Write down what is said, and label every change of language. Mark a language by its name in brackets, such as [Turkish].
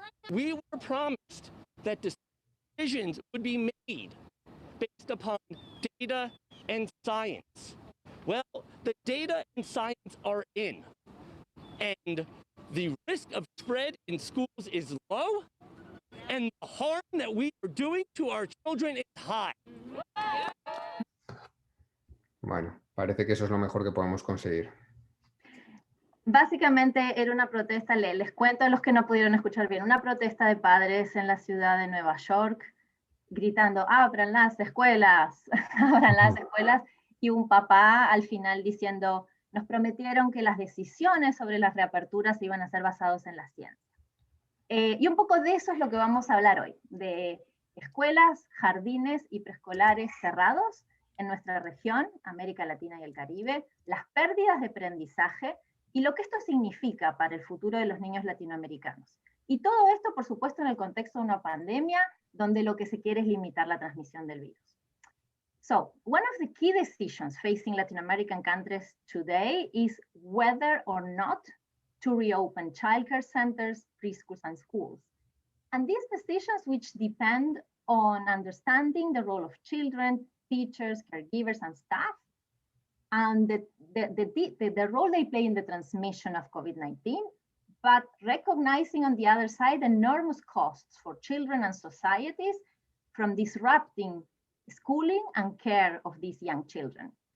[English] we were promised that decisions would be made based upon data and science. Well, the data and science are in, and the risk of spread in schools is low, and the harm that we are doing to our children is high. [Spanish] Bueno, parece que eso es lo mejor que podemos conseguir. Básicamente era una protesta, les cuento a los que no pudieron escuchar bien, una protesta de padres en la ciudad de Nueva York, gritando, abran las escuelas, abran las escuelas, y un papá al final diciendo, nos prometieron que las decisiones sobre las reaperturas iban a ser basadas en la ciencia. Y un poco de eso es lo que vamos a hablar hoy, de escuelas, jardines y preescolares cerrados en nuestra región, América Latina y el Caribe, las pérdidas de aprendizaje y lo que esto significa para el futuro de los niños latinoamericanos. Y todo esto, por supuesto, en el contexto de una pandemia, donde lo que se quiere es limitar la transmisión del virus. [English] So, one of the key decisions facing Latin American countries today is whether or not to reopen childcare centers, preschools, and schools. And these decisions, which depend on understanding the role of children, teachers, caregivers, and staff, and the role they play in the transmission of COVID-19, but recognizing on the other side enormous costs for children and societies from disrupting schooling and care of these young children.